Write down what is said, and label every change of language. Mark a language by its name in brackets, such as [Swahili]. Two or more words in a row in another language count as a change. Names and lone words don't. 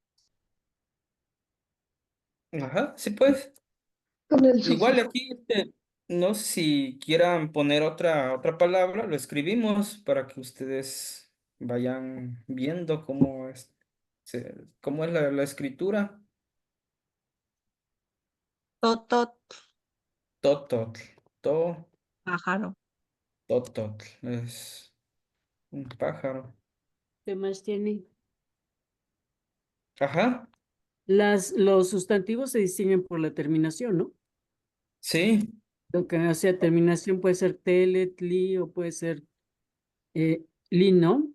[Spanish] Ajá, sí pues. Con el Igual sufijo. aquí, no sé si quieran poner otra palabra, lo escribimos para que ustedes vayan viendo cómo es, cómo es la escritura. Totot, Tototl, to, pájaro. tototl, es un pájaro. ¿Qué más tiene? Ajá, Los sustantivos se distinguen por la terminación, ¿no? sí, Lo que, o sea, terminación puede ser tele, tli o puede ser li, ¿no?